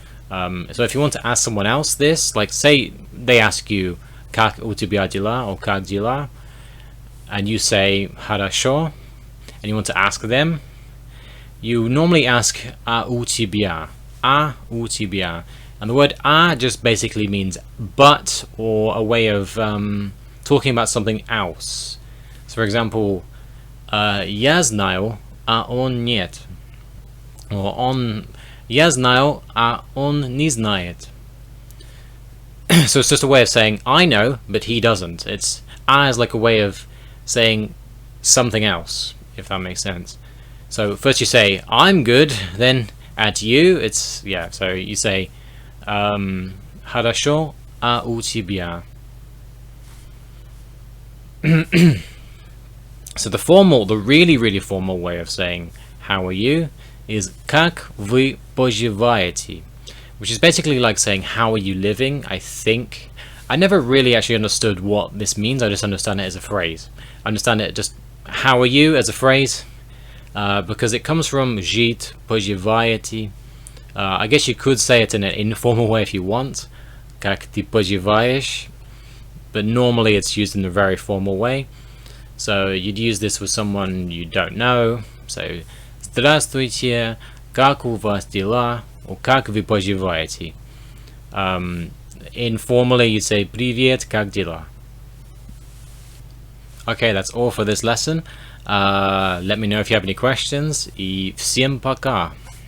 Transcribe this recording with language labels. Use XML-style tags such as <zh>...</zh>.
<en>So if you want to ask someone else this, like say they ask you</en> <ru>Как у тебя дела</ru> <en>or</en> <ru>как дела,</ru> <en>and you say Хорошо, and you want to ask them, you normally ask</en> <ru>А у тебя,</ru> <en>and the word а just basically means but, or a way of talking about something else. So for example,</en> <ru>я знаю, а он нет,</ru> <en>or</en> <ru>я знаю, а он не знает.</ru> <en>So it's just a way of saying I know, but he doesn't. It's a is like a way of saying something else, if that makes sense. So first you say I'm good, then at you, it's yeah. So you say</en> <ru>Хорошо, а у тебя.</ru> <en>So the really formal way of saying how are you is</en> <ru>Как вы поживаете,</ru> <en>which is basically like saying how are you living. I think I never really actually understood what this means. I just understand it as a phrase. I understand it just how are you as a phrase, because it comes from</en> <ru>жить, поживаете.</ru> <en>I guess you could say it in an informal way if you want,</en> <ru>как ты поживаешь,</ru> <en>but normally it's used in a very formal way. So you'd use this with someone you don't know.</en> <ru>So Здравствуйте, как у вас дела? Or как вы поживаете?</ru> <en>Informally you'd say</en> <ru>Привет, как дела?</ru> <en>Okay, that's all for this lesson. Let me know if you have any questions.</en> <ru>И всем пока!</ru>